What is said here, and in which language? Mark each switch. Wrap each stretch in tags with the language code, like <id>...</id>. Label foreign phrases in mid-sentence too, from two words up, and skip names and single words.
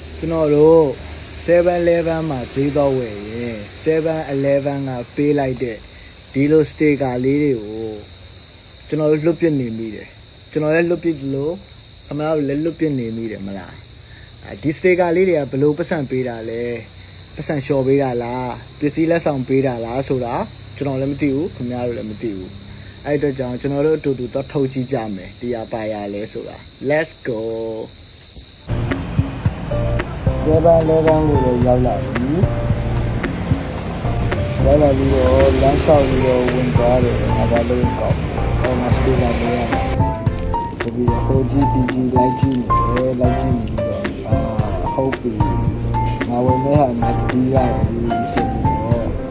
<my>ကျွန်တော်တို့7-Eleven မှာဈေးတော့ဝယ်ရင် 7-Eleven ကပေးလိုက်တဲ့ဒီလိုစတေကာလေးတွေကိုကျွန်တော်တို့လွတ်ပြစ်နေမိတယ်ကျွန်တော်လည်းလွတ်ပြစ်လို့အမတို့လည်းလွတ်ပြစ်နေမိတယ်မလားဒီစတေကာလေးတွေကဘယ်လိုပတ်စံပေးတာလဲပတ်စံလျှော်ပေးတာလားပစ္စည်းလက်ဆောင်ပေးတာလားဆိုတာကျွန်တော်လည်းမသိဘူးခင်ဗျားတို့လည်းမသိဘူးအဲ့အတွက်ကြောင့်ကျွန်တော်တို့အတူတူတော့ထုတ်ကြည့်ကြမယ်တရားပါရလဲဆိုတာ</my> <en>let's go</en> <my>7-Eleven ကိုတော့ရောက်လာပြီရောက်လာပြီးတော့လမ်းလျှောက်ပြီးတော့ဝင်သွားတယ်ငါဘာလို့ကောက်ဟောမစတေလာလေးရဆိုပြီးတော့ဟိုကြီးတီကြီးလိုက်ကြည့်နေတယ်လိုက်ကြည့်နေပြီးတော့ဟုတ်ပြီငါဝင်မဲ့ဟာငါတီးရပြီဆိုပြီးတော့</my>